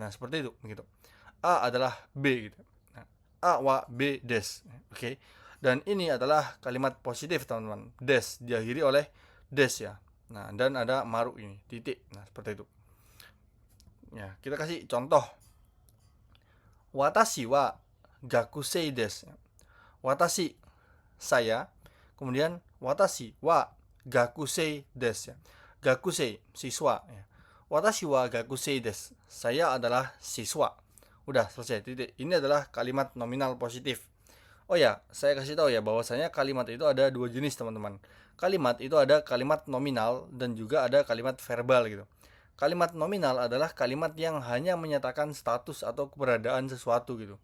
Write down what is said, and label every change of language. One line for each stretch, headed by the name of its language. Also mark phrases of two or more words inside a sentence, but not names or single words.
Indonesian: Nah, seperti itu gitu. A adalah B gitu. Nah,
Japanese: A wa B des.
Indonesian: Oke. Okay. Dan ini adalah kalimat positif, teman-teman. Des diakhiri oleh des ya. Nah, dan ada maru ini, titik. Nah, seperti itu. Ya, kita kasih contoh.
Japanese: Watashi wa gakusei desu.
Indonesian: Watashi saya, kemudian
Japanese: watashi wa gakusei desu
Indonesian: ya. Gakusei siswa ya.
Japanese: Watashi wa gakusei desu.
Indonesian: Saya adalah siswa. Udah selesai titik. Ini adalah kalimat nominal positif. Oh ya, saya kasih tahu ya bahwasanya kalimat itu ada dua jenis, teman-teman. Kalimat itu ada kalimat nominal dan juga ada kalimat verbal gitu. Kalimat nominal adalah kalimat yang hanya menyatakan status atau keberadaan sesuatu gitu.